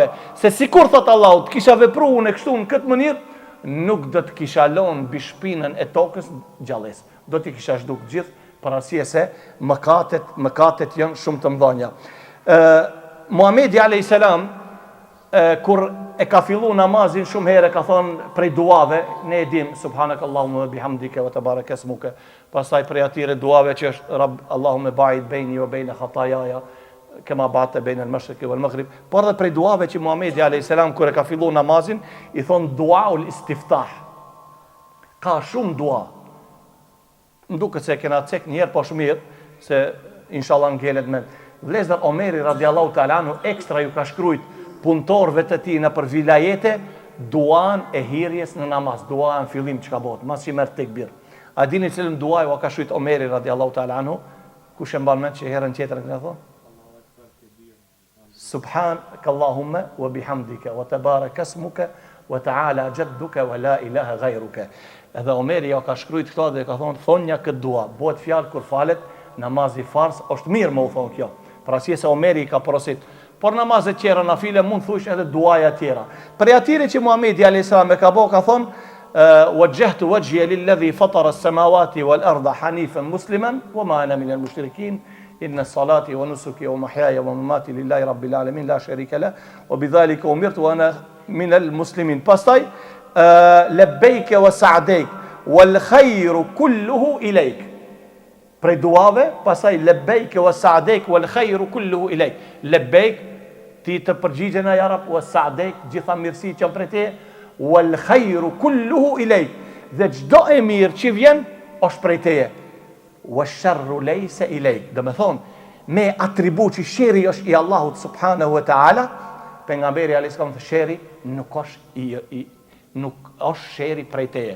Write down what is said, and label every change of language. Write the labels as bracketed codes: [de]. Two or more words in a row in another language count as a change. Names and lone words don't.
[sq] Se sikur thot Allahu, të kisha vepruar unë kështu në këtë mënyrë, nuk do të kisha lënë mbi shpinën e tokës gjallës. Do t'i kisha zhduk gjithë, për arsye se mëkatet janë shumë të mëdha. Muhamedi [ar] عليه السلام [sq] kur e ka fillu namazin shumë herë ka thonë prej duave, ne e dim [ar] سبحانك اللهم وبحمدك وتبارك اسمك, [sq] pastaj prej atyre duave që është Rabb [ar] اللهم باعد بيني وبين خطاياي كما باعدت بين المشرق والمغرب, [sq] por edhe prej duave që Muhamedi [ar] عليه السلام [sq] kur e ka fillu namazin i thon [ar] دعاء الاستفتاح. [sq] Ka shumë dua. Nduket se kena cek një herë po shumë mirë se inshallah ngelet me vlezër. Omeri [ar] رضي الله تعالى عنه [sq] ekstra ju ka shkrujt punëtorëve të tij në për vilajete duan e hirjes në namaz, dua në fillim çka bëhet, mas që merr tekbir. A dini cilën dua ju ka shkruajt Omeri [ar] رضي الله تعالى عنه? [sq] Kush e mban mend që herën tjetër ka thonë? [ar] سبحانك اللهم وبحمدك وتبارك اسمك وتعالى جدك ولا إله غيرك. [sq] Edhe Omeri ja ka shkruajt këto dhe ka thonë thonja këtë dua, bëhet fjalë kur falet namazi fars, është mirë më u thonë kjo. Për arsye se Omeri ka porosit. Por namazet tjera na file mund thush edhe duaja tjera. Për atyre që Muhamedi [ar] عليه السلام [sq] e ka bëu ka thonë [ar] وجهت وجهي للذي فطر السماوات والأرض حنيفا مسلما وما أنا من المشركين إن صلاتي ونسكي ومحياي ومماتي لله رب العالمين لا شريك له وبذلك أمرت وأنا من المسلمين. Pastaj لبيك وسعديك والخير كله إليك. [sq] Prej duave, pasaj [ar] لبيك وسعديك والخير كله إليك. [sq] Lebejk, ti të përgjigjen [ar] يا رب, وسعديك, [sq] gjitha mirësi që prej te, [ar] والخير كله إليك. [sq] Dhe gjdo e mirë që vjen, është prej teje. [ar] والشر ليس إليك. [sq] Dhe me thonë, me atribut që sheri është i Allahut [ar] سبحانه وتعالى, [sq] pejgamberi [ar] عليه السلام [sq] sheri nuk është sheri prej teje.